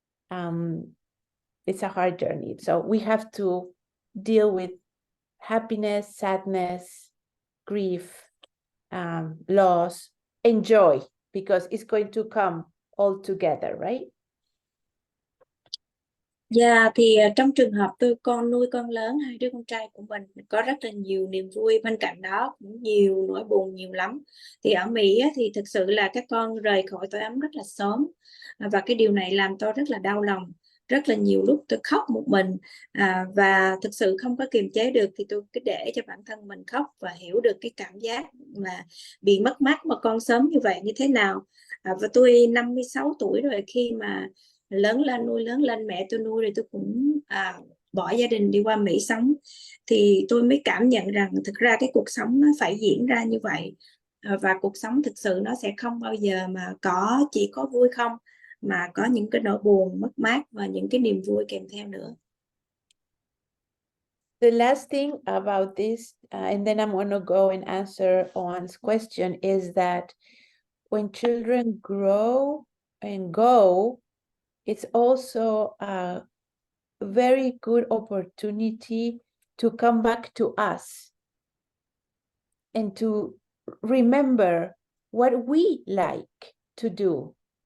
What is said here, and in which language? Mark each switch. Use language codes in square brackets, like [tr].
[en] It's a hard journey. So we have to deal with happiness, sadness, grief, loss, and joy, because it's going to come all together, right? [vi] Dạ thì trong trường hợp con nuôi con lớn, hai đứa con trai của mình có rất là nhiều niềm vui, bên cạnh đó cũng nhiều nỗi buồn nhiều lắm. Thì ở Mỹ á, thì thực sự là các con rời khỏi tổ ấm rất là sớm, và cái điều này làm tôi rất là đau lòng. Rất là nhiều lúc tôi khóc một mình, và thực sự không có kiềm chế được thì tôi cứ để cho bản thân mình khóc và hiểu được cái cảm giác mà bị mất mát một con sớm như vậy như thế nào. Và tôi 56 tuổi rồi, khi mà lớn lên mẹ tôi nuôi rồi tôi cũng bỏ gia đình đi qua Mỹ sống, thì tôi mới cảm nhận rằng thực ra cái cuộc sống nó phải diễn ra như vậy, và cuộc sống thực sự nó sẽ không bao giờ mà chỉ có vui không, mà có những cái nỗi buồn mất mát và những cái niềm vui kèm theo nữa. [en] The last thing about this, and then I'm going to go and answer Owen's question, is that when children grow and go, it's also a very good opportunity to come back to us and to remember what we like to do.